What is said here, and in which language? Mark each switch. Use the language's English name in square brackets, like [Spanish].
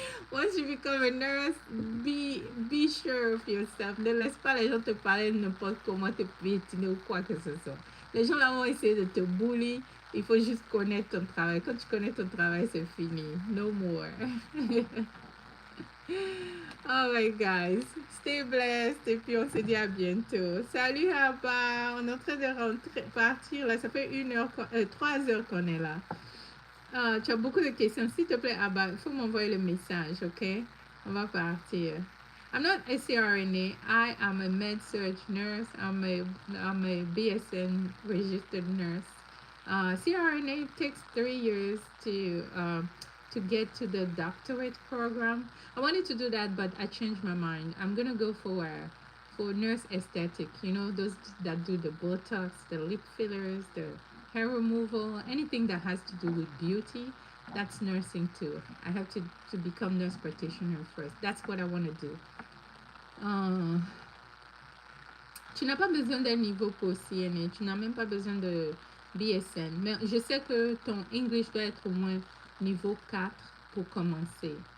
[English] Once you become a nurse, be sure of yourself. [French] Ne laisse pas les gens te parler n'importe comment, te piétiner ou quoi que ce soit. Les gens là vont essayer de te bully. Il faut juste connaître ton travail. Quand tu connais ton travail, c'est fini. [English] No more. Alright guys, stay blessed [French] et puis on se dit à bientôt. Salut Abba, on est en train de rentrer, partir là, ça fait 3 heures qu'on est là. Tu as beaucoup de questions, s'il te plaît Abba, il faut m'envoyer le message, ok? On va partir. [English] I'm not a CRNA, I am a med-surg nurse, I'm a BSN registered nurse. CRNA takes 3 years to get to the doctorate program. I wanted to do that, but I changed my mind. I'm gonna go for nurse aesthetic. You know, those that do the Botox, the lip fillers, the hair removal, anything that has to do with beauty. That's nursing too. I have to become nurse practitioner first. That's what I want to do. [French] Euh, Tu n'as pas besoin d'un niveau pour CNA. Tu n'as même pas besoin de BSN. Mais je sais que ton English doit être au moins niveau 4 pour commencer.